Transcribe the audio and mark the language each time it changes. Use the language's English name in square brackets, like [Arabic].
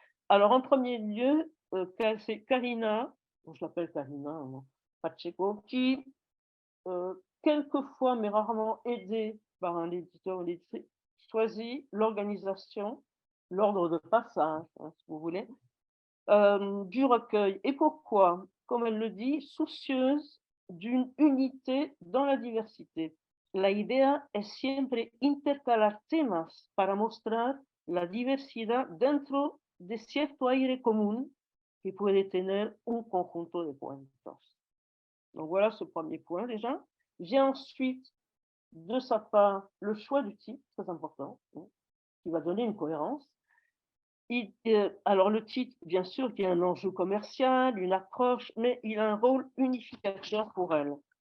[French] Alors, en premier lieu, c'est Karina, je l'appelle Karina, hein, Pacheco, qui, quelquefois, mais rarement aidée par un éditeur ou une éditrice, choisit l'organisation, l'ordre de passage, hein, si vous voulez, du recueil. Et pourquoi? Comme elle le dit, soucieuse d'une unité dans la diversité. [Spanish] La idea es siempre intercalar temas para mostrar la diversidad dentro de cierto aire común que puede tener un conjunto de cuentos. [French] Donc voilà ce premier point déjà. Vient ensuite de sa part le choix du titre, très important, hein, qui va donner une cohérence. Alors le titre, bien sûr, qui a un enjeu commercial, une approche, mais il a un rôle unificateur pour elle.